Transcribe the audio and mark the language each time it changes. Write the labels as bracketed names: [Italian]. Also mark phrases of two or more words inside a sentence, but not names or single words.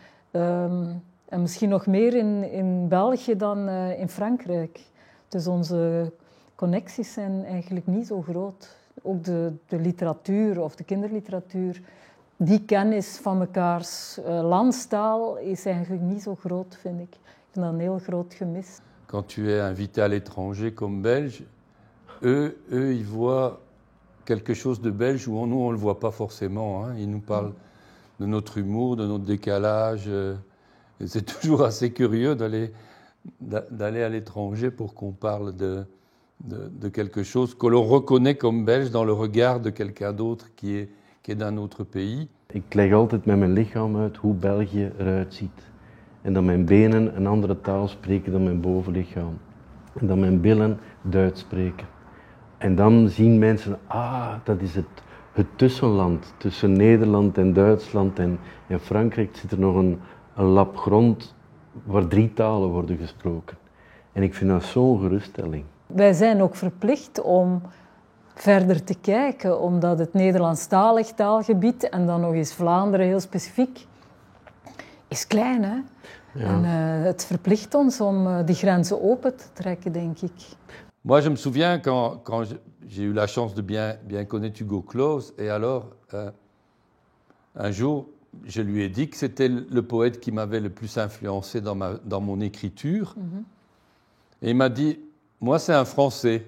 [Dutch] En misschien nog meer in België dan in Frankrijk. Dus onze connecties zijn eigenlijk niet zo groot. Ook de literatuur of de kinderliteratuur, die kennis van mekaars landstaal is eigenlijk niet zo groot, vind ik. Ik vind dat een heel groot gemis. [French] Quand tu es invité à l'étranger comme Belge, eux ils voient quelque chose de belge où nous on le voit pas forcément. Hein. Ils nous parlent de notre humour, de notre décalage. Et c'est toujours assez curieux d'aller à l'étranger pour qu'on parle de quelque chose que l'on reconnaît comme belge dans le regard de quelqu'un d'autre qui est d'un autre pays. [Dutch] Ik leg altijd met mijn lichaam uit hoe België eruit ziet. En dat mijn benen een andere taal spreken dan mijn bovenlichaam. En dat mijn billen Duits spreken. En dan zien mensen, dat is het tussenland tussen Nederland en Duitsland en Frankrijk zit er nog een lap grond waar 3 talen worden gesproken. En ik vind dat zo'n geruststelling. Wij zijn ook verplicht om verder te kijken, omdat het Nederlandstalig taalgebied en dan nog eens Vlaanderen heel specifiek is klein, hè? Ja. En het verplicht ons om die grenzen open te trekken, denk ik. [French] Moi, je me souviens quand j'ai eu la chance de bien connaître Hugo Claus, et alors, un jour, je lui ai dit que c'était le poète qui m'avait le plus influencé dans mon écriture. Et il m'a dit, moi, c'est un Français.